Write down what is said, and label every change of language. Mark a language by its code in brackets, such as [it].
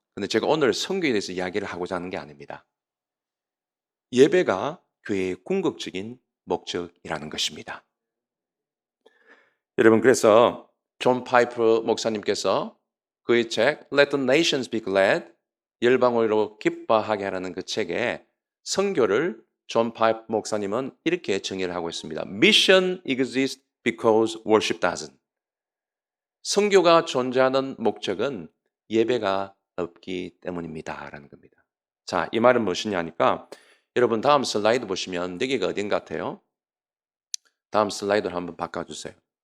[ko] 그런데 제가 오늘 선교에 대해서 이야기를 하고자 하는 게 아닙니다. 예배가 교회의 궁극적인 목적이라는 것입니다. 여러분 그래서 존 파이프 목사님께서 그의 책 Let the Nations Be Glad, 열방으로 기뻐하게 하라는 그 책에 선교를 존 파이프 목사님은 이렇게 정의를 하고 있습니다. [en] Mission exists because worship doesn't. [ko] 선교가 존재하는 목적은 예배가 없기 때문입니다 라는 겁니다. 자, 이 말은 무엇이냐 하니까 여러분 다음 슬라이드 보시면 여기가 어딘 같아요? 다음 슬라이드를 한번 바꿔주세요.